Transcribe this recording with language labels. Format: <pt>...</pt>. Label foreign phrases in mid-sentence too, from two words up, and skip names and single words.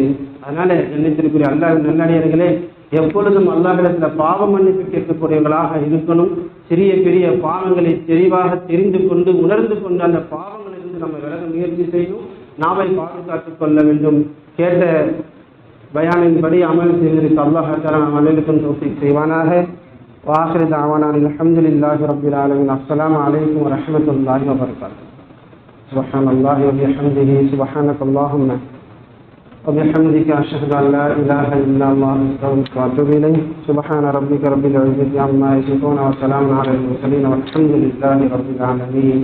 <ta>அதனால நினைத்திருக்கிற அல்லாஹ் நல்லடியார்களே, எப்பொழுதும் அல்லாஹ்விடத்துல பாவ மன்னிப்பு கேட்கக்கூடியவர்களாக இருக்கணும். சிறிய பெரிய பாவங்களை தெளிவாக தெரிந்து கொண்டு உணர்ந்து கொண்டு அந்த பாவங்களிலிருந்து நம்ம விலக முயற்சி செய்யணும். நாவை பாதுகாத்துக் கொள்ள வேண்டும். கேட்ட பயானின்படி அமல் செய்வதற்கு</ta> <ar>الله تعالى</ar> <ta>நம் அனைவருக்கும் தௌஃபீக் செய்வானாக.</ta> <ar>وآخر دعوانا الحمد لله رب العالمين. السلام عليكم ورحمة الله وبركاته. سبحان الله وبحمده سبحانك اللهم وبحمدك أشهد أن لا إله إلا الله أستغفرك وأتوب إليه. سبحان ربك رب العزة عما يصفون وسلام على المرسلين والحمد لله رب العالمين.</ar>